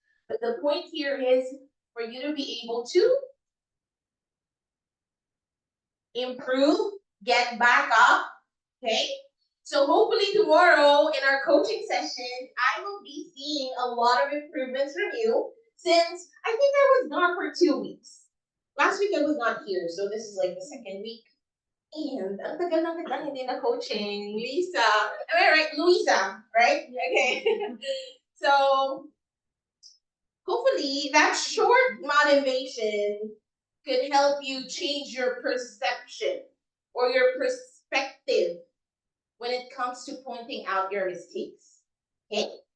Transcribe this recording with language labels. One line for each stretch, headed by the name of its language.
English: But the point here is for you to be able to improve, get back up, okay? So hopefully tomorrow in our coaching session, I will be seeing a lot of improvements from you since I think I was gone for 2 weeks. Last week I was not here, so this is like the second week.
Filipino: And ang tagal ng kitang hindi na coaching.
English: Lisa. Am I right? Luisa, right? Okay. So hopefully that short motivation could help you change your perception or your perspective when it comes to pointing out your mistakes. Okay?